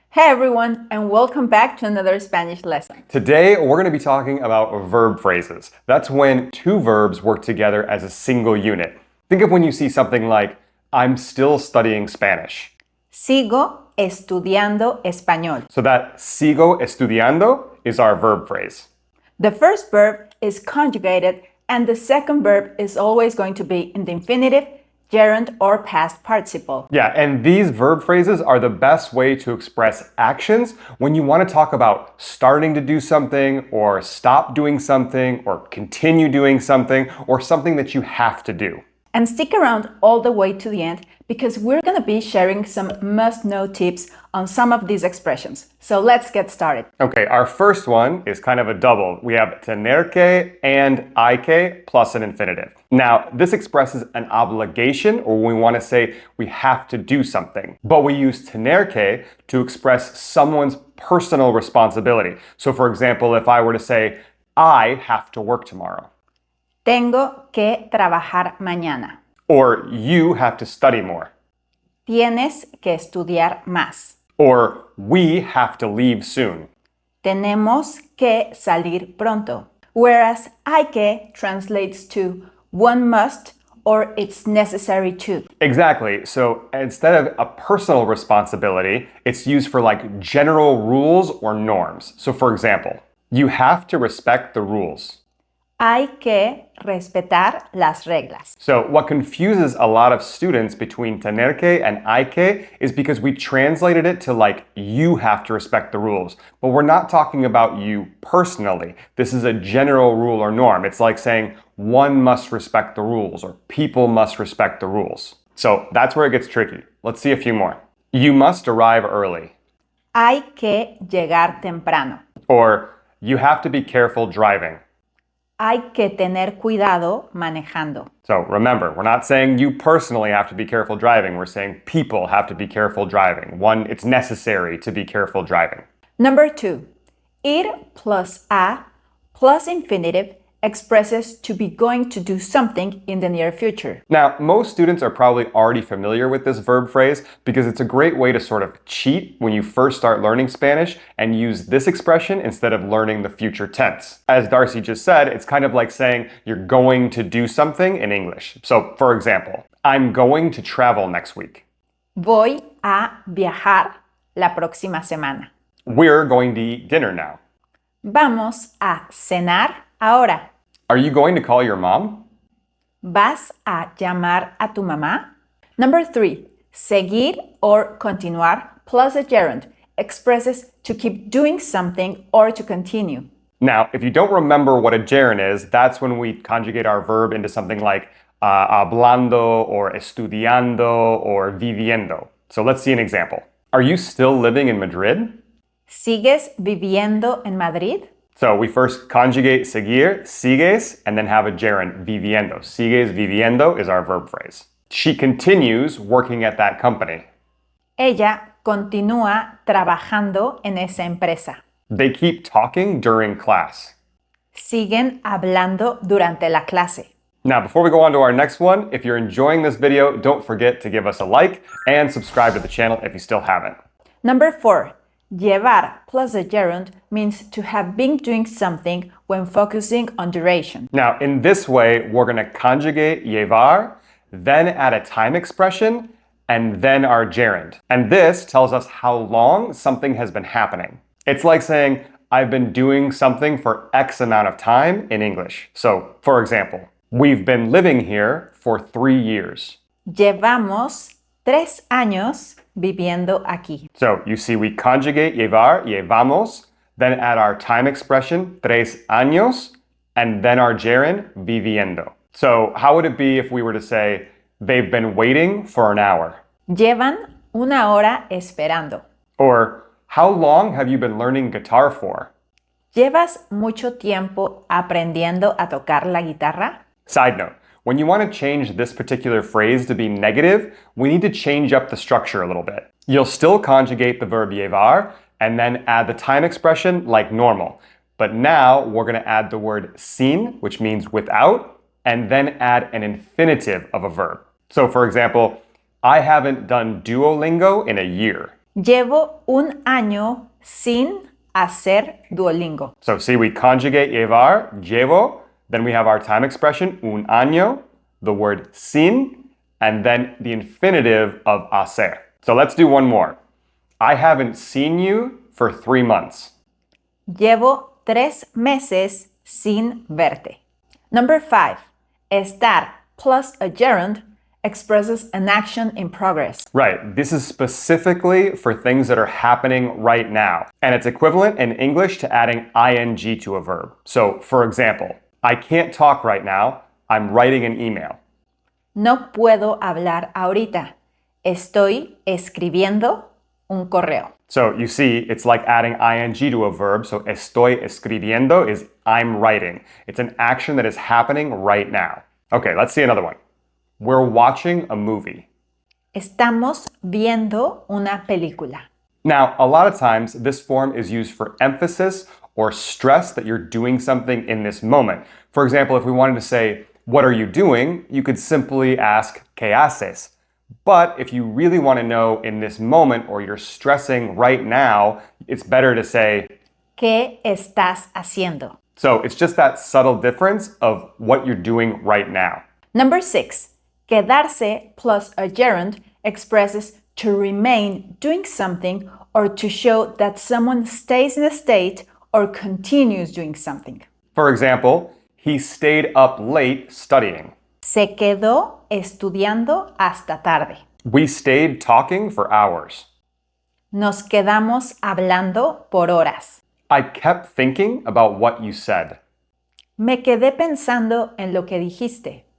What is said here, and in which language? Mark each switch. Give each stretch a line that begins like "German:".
English: Hey everyone, and welcome back to another Spanish lesson. Today, we're going to be talking about verb phrases. That's when two verbs work together as a single unit. Think of when you see something like, I'm still studying Spanish.
Spanish: Sigo estudiando español.
English: So that
Spanish: sigo estudiando
English: is our verb phrase. The first verb is conjugated, and the second verb is always going to be in the infinitive, gerund, or past participle. Yeah, and these verb phrases are the best way to express actions when you want to talk about starting to do something, or stop doing something, or continue doing something, or something that you have to do. And stick around all the way to the end because we're going to be sharing some must-know tips on some of these expressions. So let's get started. Okay, our first one is kind of a double. We have tener que and hay que plus an infinitive. Now, this expresses an obligation, or when we want to say we have to do something. But we use tener que to express someone's personal responsibility. So for example, if I were to say, I have to work tomorrow.
Spanish: Tengo que trabajar mañana.
English: Or you have to study more.
Spanish: Tienes que estudiar más.
English: Or we have to leave soon.
Spanish: Tenemos que salir pronto.
English: Whereas hay que translates to one must or it's necessary to. Exactly. So instead of a personal responsibility, it's used for like general rules or norms. So for example, you have to respect the rules.
Spanish: Hay que respetar las reglas.
English: So what confuses a lot of students between tener que and hay que is because we translated it to like you have to respect the rules. But we're not talking about you personally. This is a general rule or norm. It's like saying one must respect the rules or people must respect the rules. So that's where it gets tricky. Let's see a few more. You must arrive early.
Spanish: Hay que llegar temprano.
English: Or you have to be careful driving.
Spanish: Hay que tener cuidado manejando.
English: So remember, we're not saying you personally have to be careful driving. We're saying people have to be careful driving. One, it's necessary to be careful driving. Number 2, ir plus a plus infinitive expresses to be going to do something in the near future. Now, most students are probably already familiar with this verb phrase because it's a great way to sort of cheat when you first start learning Spanish and use this expression instead of learning the future tense. As Darcy just said, it's kind of like saying you're going to do something in English. So, for example, I'm going to travel next week.
Spanish: Voy a viajar la próxima semana.
English: We're going to eat dinner now.
Spanish: Vamos a cenar ahora.
English: Are you going to call your mom?
Spanish: ¿Vas a llamar a tu mamá?
English: Number 3, seguir or continuar plus a gerund expresses to keep doing something or to continue. Now, if you don't remember what a gerund is, that's when we conjugate our verb into something like hablando or estudiando or viviendo. So let's see an example. Are you still living in Madrid?
Spanish: ¿Sigues viviendo en Madrid?
English: So we first conjugate seguir, sigues, and then have a gerund, viviendo.
Spanish: Sigues viviendo
English: is our verb phrase. She continues working at that company.
Spanish: Ella continúa trabajando en esa empresa.
English: They keep talking during class.
Spanish: Siguen hablando durante la clase.
English: Now, before we go on to our next one, if you're enjoying this video, don't forget to give us a like and subscribe to the channel if you still haven't. Number 4, llevar plus a gerund means to have been doing something when focusing on duration. Now, in this way, we're going to conjugate llevar, then add a time expression, and then our gerund. And this tells us how long something has been happening. It's like saying, I've been doing something for X amount of time in English. So, for example, we've been living here for 3 years.
Spanish: Llevamos 3 años viviendo aquí.
English: So you see we conjugate llevar, llevamos, then add our time expression, 3 años, and then our gerund, viviendo. So how would it be if we were to say, they've been waiting for an hour?
Spanish: Llevan una hora esperando.
English: Or, how long have you been learning guitar for?
Spanish: ¿Llevas mucho tiempo aprendiendo a tocar la guitarra?
English: Side note, when you want to change this particular phrase to be negative, we need to change up the structure a little bit. You'll still conjugate the verb llevar and then add the time expression like normal. But now we're going to add the word sin, which means without, and then add an infinitive of a verb. So for example, I haven't done Duolingo in a year.
Spanish: Llevo un año sin hacer Duolingo.
English: So see, we conjugate llevar, llevo, then we have our time expression, un año, the word sin, and then the infinitive of hacer. So let's do one more. I haven't seen you for 3 months.
Spanish: Llevo 3 meses sin verte.
English: Number 5. Estar plus a gerund expresses an action in progress. Right, this is specifically for things that are happening right now. And it's equivalent in English to adding ing to a verb. So, for example, I can't talk right now. I'm writing an email.
Spanish: No puedo hablar ahorita. Estoy escribiendo un correo.
English: So you see, it's like adding ing to a verb. So
Spanish: estoy escribiendo
English: is I'm writing. It's an action that is happening right now. Okay, let's see another one. We're watching a movie.
Spanish: Estamos viendo una película.
English: Now, a lot of times this form is used for emphasis or stress that you're doing something in this moment. For example, if we wanted to say, what are you doing? You could simply ask,
Spanish: ¿qué haces?
English: But if you really want to know in this moment or you're stressing right now, it's better to say,
Spanish: ¿Qué estás haciendo?
English: So it's just that subtle difference of what you're doing right now. Number 6. Quedarse plus a gerund expresses to remain doing something or to show that someone stays in a state or continues doing something. For example, he stayed up late studying.
Spanish: Se quedó estudiando hasta tarde.
English: We stayed talking for hours.
Spanish: Nos quedamos hablando por horas.
English: I kept thinking about what you said.
Spanish: Me quedé pensando en lo que dijiste.